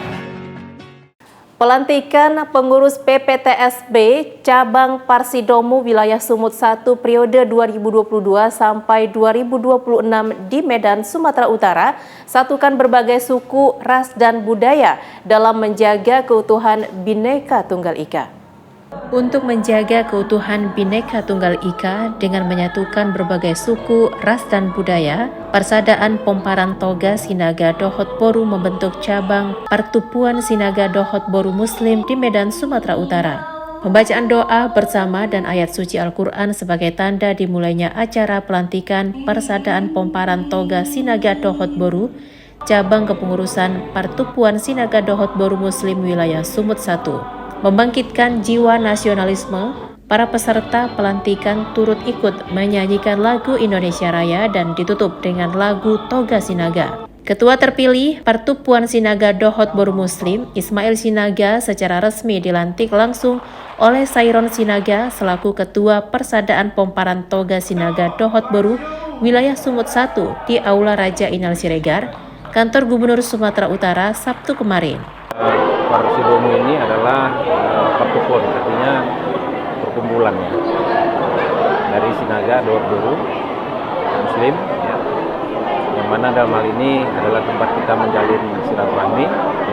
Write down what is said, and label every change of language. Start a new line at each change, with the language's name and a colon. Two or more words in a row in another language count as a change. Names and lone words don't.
Indonesian: Pelantikan pengurus PPTSB Cabang Parsidomu Wilayah Sumut 1 periode 2022 sampai 2026 di Medan, Sumatera Utara satukan berbagai suku, ras, dan budaya dalam menjaga keutuhan Bhinneka Tunggal Ika. Untuk menjaga keutuhan Bhinneka Tunggal Ika dengan menyatukan berbagai suku, ras, dan budaya, Persaudaraan Pomparan Toga Sinaga Dohot Boru membentuk cabang Pertupuan Sinaga Dohot Boru Muslim di Medan, Sumatera Utara. Pembacaan doa bersama dan ayat suci Al-Quran sebagai tanda dimulainya acara pelantikan Persaudaraan Pomparan Toga Sinaga Dohot Boru, cabang kepengurusan Pertupuan Sinaga Dohot Boru Muslim wilayah Sumut 1. Membangkitkan jiwa nasionalisme, para peserta pelantikan turut ikut menyanyikan lagu Indonesia Raya dan ditutup dengan lagu Toga Sinaga. Ketua terpilih Pertupuan Sinaga Dohot Boru Muslim, Ismail Sinaga, secara resmi dilantik langsung oleh Sairon Sinaga selaku Ketua Persaudaraan Pomparan Toga Sinaga Dohot Boru wilayah Sumut 1 di Aula Raja Inal Siregar, Kantor Gubernur Sumatera Utara, Sabtu kemarin. Parsidomu ini adalah pertupuan, artinya perkumpulan ya, dari Sinaga Dohot Boru Muslim ya, yang mana dalam hal ini adalah tempat kita menjalin silaturahmi ya.